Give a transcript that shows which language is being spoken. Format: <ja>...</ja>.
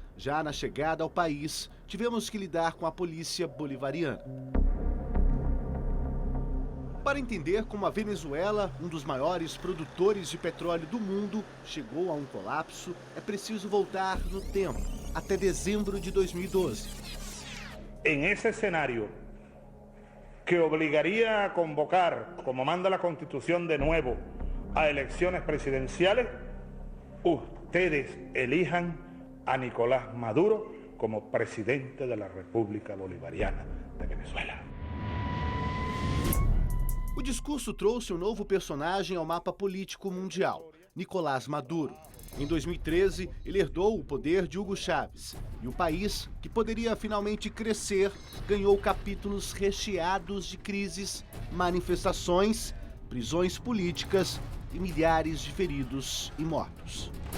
<pt>Já na chegada ao país, tivemos que lidar com a polícia bolivariana. Para entender como a Venezuela, um dos maiores produtores de petróleo do mundo, chegou a um colapso, é preciso voltar no tempo, até dezembro de 2012.</pt> <es>En ese escenario que obligaría a convocar, como manda la Constitución de nuevo, a elecciones presidenciales, ustedes elijan a Nicolás Maduro como presidente de la República Bolivariana de Venezuela.</es> <pt>O discurso trouxe um novo personagem ao mapa político mundial, Nicolás Maduro. Em 2013, ele herdou o poder de Hugo Chávez. E o país, que poderia finalmente crescer, ganhou capítulos recheados de crises, manifestações, prisões políticas e milhares de feridos e mortos.</pt>